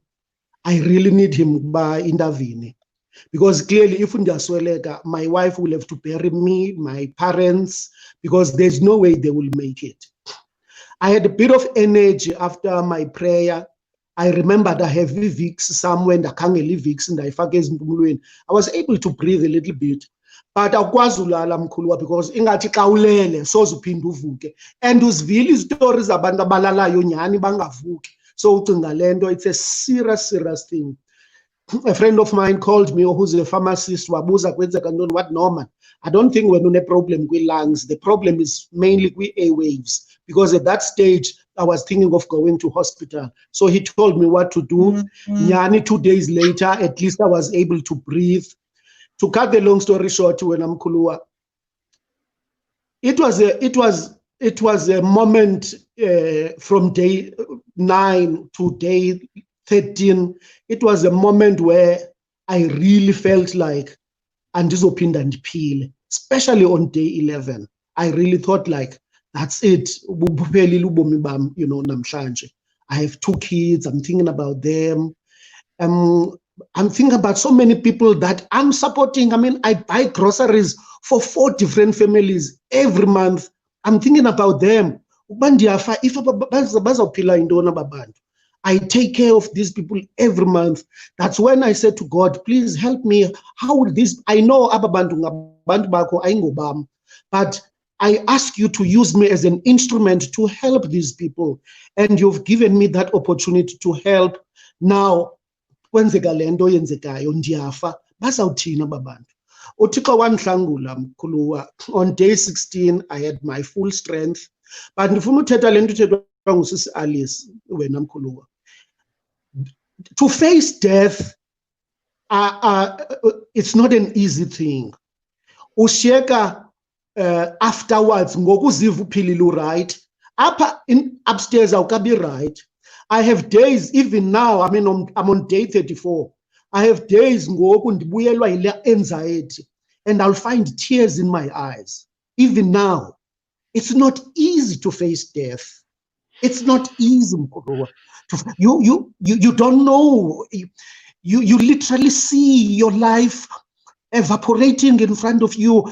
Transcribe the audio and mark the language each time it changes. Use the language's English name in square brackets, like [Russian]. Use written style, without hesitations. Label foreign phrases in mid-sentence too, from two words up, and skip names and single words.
[English] I really need him by intervening because clearly, if my wife will have to bury me, my parents, because there's no way they will make it. I had a bit of energy after my prayer. I remembered I have Vicks somewhere and I can't leave Vicks and I was able to breathe a little bit. [Xhosa] But akwazulala mkhuluwa because ingathi xa ulele soze uphinde uvuke and uzivile istories abantu abalalayo nyani bangavuki. So ucinga lento, [English] it's a serious thing. A friend of mine called me who's a pharmacist [Xhosa] wabuza kwenzeka ntoni. [English] What Norman? I don't think we're a problem with lungs. The problem is mainly with airwaves because at that stage I was thinking of going to hospital. So he told me what to do. Nyani 2 days later, at least I was able to breathe. To cut the long story short, when I'm Kulua, it was a moment from day 9 to day 13. It was a moment where I really felt like [Xhosa] andizophinda ndiphile, [English] especially on day 11. I really thought like, that's it. You know, namhlanje. I have 2 kids. I'm thinking about them. I'm thinking about so many people that I'm supporting. I mean, I buy groceries for 4 different families every month. I'm thinking about them. I take care of these people every month. That's when I said to God, please help me. How would this, I know but I ask you to use me as an instrument to help these people. And you've given me that opportunity to help. Now, [Xhosa] kwenzeka lento yenzekayo ndiyafa bazawuthina babantu. Uthixo wandihlangula mkhuluwa. [English] On day 16 I had my full strength, but [Xhosa] ndifuna uthetha lento uthethwa ngusisi Alice wena mkhuluwa. [English] To face death, it's not an easy thing. [Xhosa] Ushiyeka afterwards ngokuziva uphilile right. [English] Upstairs awukabi right. I have days, even now, I mean, I'm on day 34. I have days [Xhosa] ngoku ndibuyelwa yile [English] anxiety and I'll find tears in my eyes. Even now, it's not easy to face death. It's not easy. You don't know. You literally see your life evaporating in front of you.